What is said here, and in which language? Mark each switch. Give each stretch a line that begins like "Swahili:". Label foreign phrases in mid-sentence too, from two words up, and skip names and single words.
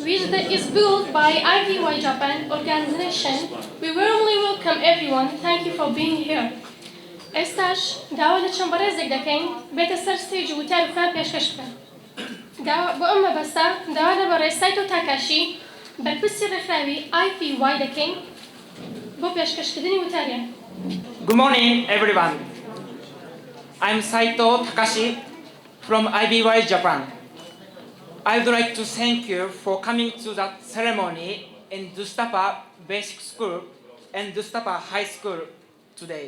English: that is built by IBY Japan organization. We warmly welcome everyone. Thank you for being here.
Central Kurdish: ئێستاش داوا لە چەند بەڕێزێک دەکەین بێتە سەر ستێج و وتار و خوێن پێشکەش بکەن. بۆ ئەم مەبەستە داوا لە بەڕێز سایتۆ تاکاشی بەرپرسی ڕێکخراوی IPY دەکەین بۆ پێشکەشکردنی وتاریان.
English: Good morning, everyone. I'm Saito Takashi from IBY Japan. I would like to thank you for coming to the ceremony in doztەپە Basic School and doztەپە High School today.